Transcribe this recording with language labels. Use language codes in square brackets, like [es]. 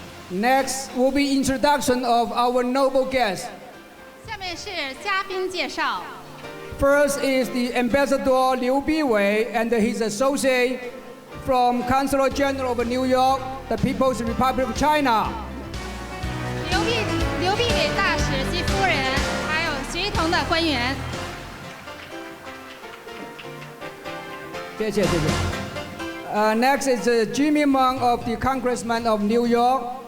[en] Next will be introduction of our noble guests. [zh] 下面是嘉宾介绍。 [en] First is the Ambassador Liu Biwei and his associate from Consulate General of New York, the People's Republic of China. [zh] 刘必伟大使及夫人，还有随同的官员。谢谢。 [en] Next is Jimmy Meng of the Congressman of New York.